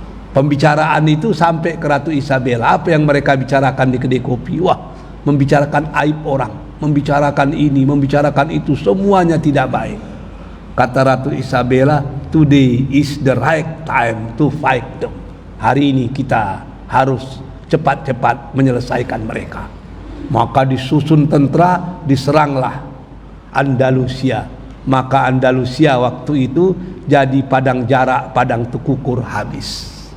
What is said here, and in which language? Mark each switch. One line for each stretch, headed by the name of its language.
Indonesian: Pembicaraan itu sampai ke Ratu Isabella. Apa yang mereka bicarakan di kedai kopi? Membicarakan aib orang, membicarakan ini, membicarakan itu, semuanya tidak baik. Kata Ratu Isabella,
English: today is the right time to fight them.
Indonesian: Hari ini kita harus cepat-cepat menyelesaikan mereka. Maka disusun tentara, diseranglah Andalusia. Maka Andalusia waktu itu jadi padang jarak, padang tekukur habis.